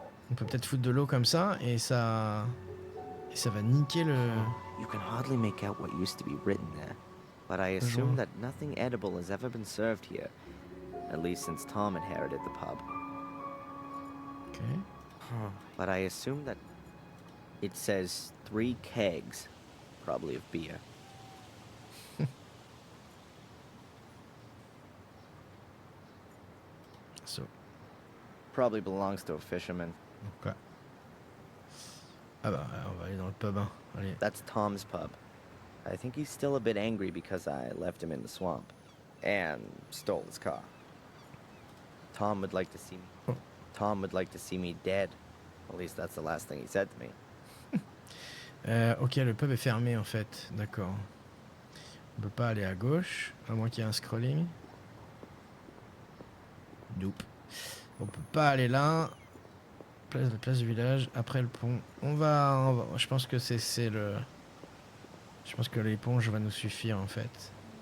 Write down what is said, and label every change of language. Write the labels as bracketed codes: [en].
[fr] On peut peut-être foutre de l'eau comme ça et ça va niquer le... [en] You can hardly make out what used to be written there, but I assume that nothing edible has ever been served here, at least since Tom inherited the pub. Okay. But I assume that it says 3 kegs, probably of beer. So. Probably belongs to a fisherman. Ok. [fr] Ah bah, on va aller dans le pub, hein. Allez. [en] That's Tom's pub. I think he's still a bit angry because I left him in the swamp and stole his car. Tom would like to see me. Oh. Tom would like to see me dead. At least that's the last thing he said to me. [fr] Ok, le pub est fermé en fait. D'accord. On peut pas aller à gauche, à moins qu'il y ait un scrolling. Nope. On peut pas aller là. Place du village, après le pont. On va je pense que c'est le... Je pense que l'éponge va nous suffire en fait.